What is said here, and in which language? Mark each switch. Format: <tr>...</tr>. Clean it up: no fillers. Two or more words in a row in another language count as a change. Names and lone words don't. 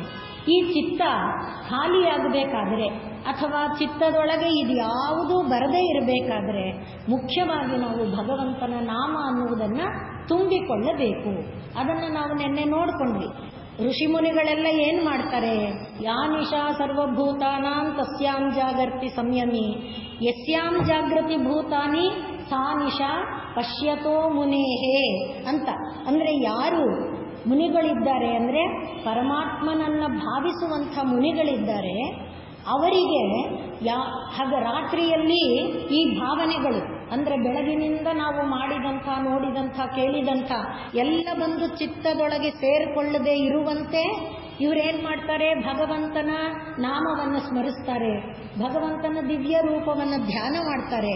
<kn>ಈ ಚಿತ್ತ ಖಾಲಿಯಾಗಬೇಕಾದ್ರೆ ಅಥವಾ ಚಿತ್ತದೊಳಗೆ ಇದು ಯಾವುದೂ ಬರದೇ ಇರಬೇಕಾದ್ರೆ ಮುಖ್ಯವಾಗಿ ನಾವು ಭಗವಂತನ ನಾಮ ಅನ್ನುವುದನ್ನು ತುಂಬಿಕೊಳ್ಳಬೇಕು. ಅದನ್ನು ನಾವು ನಿನ್ನೆ ನೋಡಿಕೊಂಡ್ವಿ. ಋಷಿಮುನಿಗಳೆಲ್ಲ ಏನು ಮಾಡ್ತಾರೆ,</kn> <sa>ಯಾ ನಿಶಾ ಸರ್ವಭೂತಾನಾಂ ತಸ್ಯಾಂ ಜಾಗರ್ತಿ ಸಂಯಮಿ ಯಸ್ಯಾಂ ಜಾಗೃತಿ ಭೂತಾನಿ ಸಾ ನಿಶಾ ಪಶ್ಯತೋ ಮುನೇಹೇ ಅಂತ.</sa> <kn>ಅಂದರೆ ಯಾರು ಮುನಿಗಳಿದ್ದಾರೆ, ಅಂದರೆ ಪರಮಾತ್ಮನನ್ನು ಭಾವಿಸುವಂಥ ಮುನಿಗಳಿದ್ದಾರೆ, ಅವರಿಗೆ ಹಾಗೆ ರಾತ್ರಿಯಲ್ಲಿ ಈ ಭಾವನೆಗಳು ಅಂದರೆ ಬೆಳಗಿನಿಂದ ನಾವು ಮಾಡಿದಂಥ, ನೋಡಿದಂಥ, ಕೇಳಿದಂಥ ಎಲ್ಲ ಬಂದು ಚಿತ್ತದೊಳಗೆ ಸೇರಿಕೊಳ್ಳದೆ ಇರುವಂತೆ ಇವರೇನು ಮಾಡ್ತಾರೆ, ಭಗವಂತನ ನಾಮವನ್ನು ಸ್ಮರಿಸ್ತಾರೆ, ಭಗವಂತನ ದಿವ್ಯ ರೂಪವನ್ನು ಧ್ಯಾನ ಮಾಡ್ತಾರೆ.</kn>